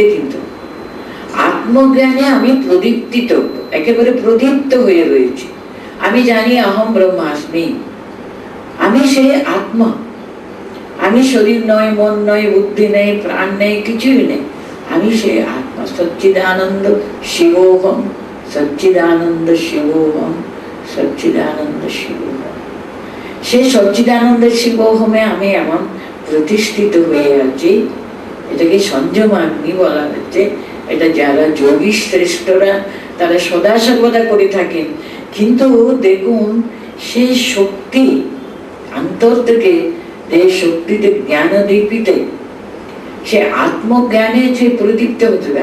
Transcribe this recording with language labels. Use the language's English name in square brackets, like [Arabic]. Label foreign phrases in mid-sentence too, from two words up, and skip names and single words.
[Bangla] কিন্তু আত্মজ্ঞানে আমি প্রদীপ্তিত, একেবারে প্রদীপ্ত হয়ে রয়েছি। আমি জানি [Sanskrit] অহম ব্রহ্মাস্মি, [Bangla] আমি সে আত্মা। আমি শরীর নয়, মন নয়, বুদ্ধি নেই, প্রাণ নেই, কিছুই নেই। আমি সে আত্মা। [Sanskrit] সচ্চিদানন্দ শিবোহম, সচ্চিদানন্দ শিবোহম, সচ্চিদানন্দ শিবোহম। [Bangla] সেই সচ্চিদানন্দ শিবোহমে আমি এমন প্রতিষ্ঠিত হয়ে আছি। এটাকে সংযমাগ্নি বলা হচ্ছে। এটা যারা যোগী শ্রেষ্ঠরা তারা সদা সর্বদা করে থাকেন। কিন্তু দেখুন সেই শক্তি অন্তর থেকে, এই শক্তিতে জ্ঞান দীপিতে সে আত্মজ্ঞানে যে প্রদীপ্ত হতে হবে।